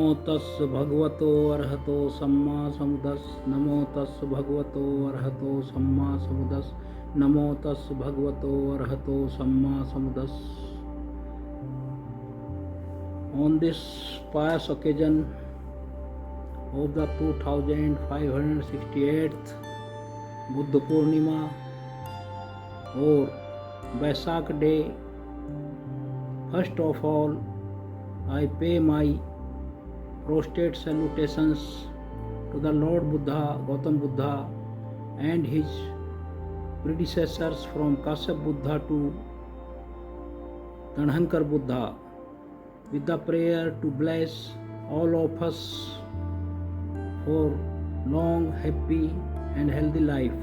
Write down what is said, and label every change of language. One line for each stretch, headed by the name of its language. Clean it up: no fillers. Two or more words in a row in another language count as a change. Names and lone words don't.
Pali: तस् भगवतो अरहतो सम्मा समुदस् नमो तस् भगवतो अरहतो सम्मा समुदस् नमो तस् भगवतो अरहतो सम्मा समुदस्.
English: On this pious occasion of the 2568th
Hindi: बुद्ध पूर्णिमा और वैशाख डे,
English: first of all I pay my prostrate salutations to the Lord Buddha, Gautam Buddha and his predecessors from Kasyap Buddha to Tanhankar Buddha, with the prayer to bless all of us for long, happy and healthy life.